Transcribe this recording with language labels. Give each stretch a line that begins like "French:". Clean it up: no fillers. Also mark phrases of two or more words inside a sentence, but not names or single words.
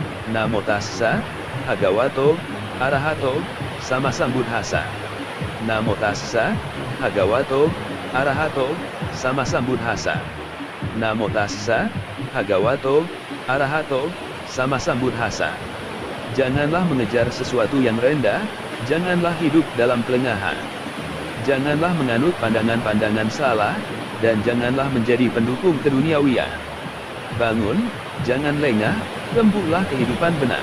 Pali: Namo tassa, Bhagavato, Arahato, sama Sambuddhassa. Namo tassa, Bhagavato, Arahato, sama Sambuddhassa. Namo tassa, Bhagavato, Arahato, sama Sambuddhassa.
Indonesian: Janganlah mengejar sesuatu yang rendah, janganlah hidup dalam kelengahan. Janganlah menganut pandangan-pandangan salah, dan janganlah menjadi pendukung keduniawian. Bangun, jangan lengah, tempuhlah kehidupan benar.